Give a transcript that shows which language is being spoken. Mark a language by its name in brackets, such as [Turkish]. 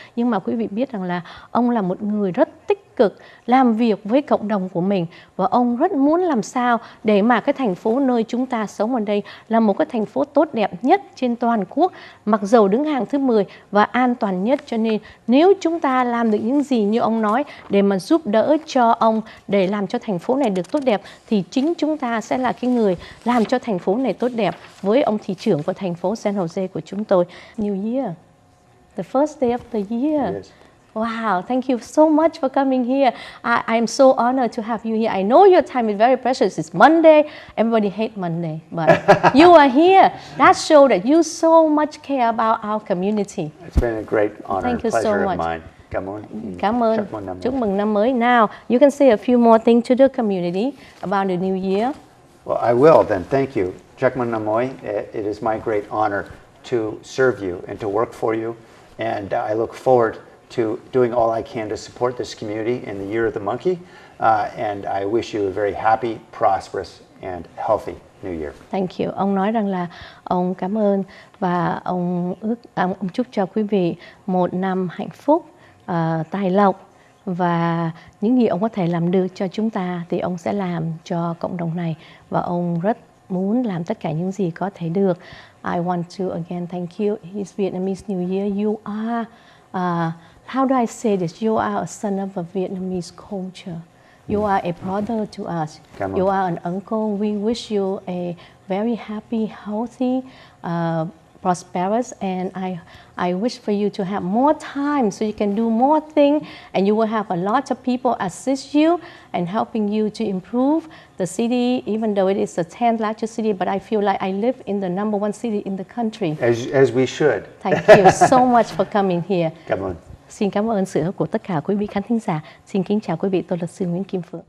[Vietnamese] Nhưng mà quý vị biết rằng là ông là một người rất tích cực làm việc với cộng đồng của mình, và ông rất muốn làm sao để mà cái thành phố nơi chúng ta sống ở đây là một cái thành phố tốt đẹp nhất trên toàn quốc, mặc dầu đứng hàng thứ 10 và an toàn nhất. Cho nên nếu chúng ta làm được những gì như ông nói để mà giúp đỡ cho ông để làm cho thành phố này được tốt đẹp, thì chính chúng ta sẽ là cái người làm cho thành phố này tốt đẹp với ông thị trưởng của thành phố San Jose của chúng tôi. [English] New Year, the first day of the year. Yes. Wow, thank you so much for coming here. I'm so honored to have you here. I know your time is very precious. It's Monday. Everybody hates Monday, but you are here. That shows that you so much care about our community. It's been a great honor Thank you so pleasure much. of mine. [Vietnamese] Cảm ơn. Chúc mừng năm mới. [English] Now, you can say a few more things to the community about the new year. Well, I will then. Thank you. [Vietnamese] Chúc mừng năm mới. [English] It is my great honor to serve you and to work for you, and I look forward to doing all I can to support this community in the Year of the Monkey. And I wish you a very happy, prosperous, and healthy New Year. Thank you. [Vietnamese] Ông nói rằng là ông cảm ơn và ông chúc cho quý vị một năm hạnh phúc, tài lộc, và những gì ông có thể làm được cho chúng ta thì ông sẽ làm cho cộng đồng này, và ông rất muốn làm tất cả những gì có thể được. [English] I want to again thank you. It's Vietnamese New Year. You are, how do I say this? You are a son of a Vietnamese culture. You are a brother to us. You are an uncle. We wish you a very happy, healthy, prosperous, and I wish for you to have more time so you can do more things, and you will have a lot of people assist you and helping you to improve the city, even though it is the 10th largest city, but I feel like I live in the number one city in the country. As we should. Thank you so much for coming here. [Vietnamese] Cảm ơn. Xin cảm ơn sự của tất cả quý vị khán thính giả. Xin kính chào quý vị, tôi là luật sư Nguyễn Kim Phượng.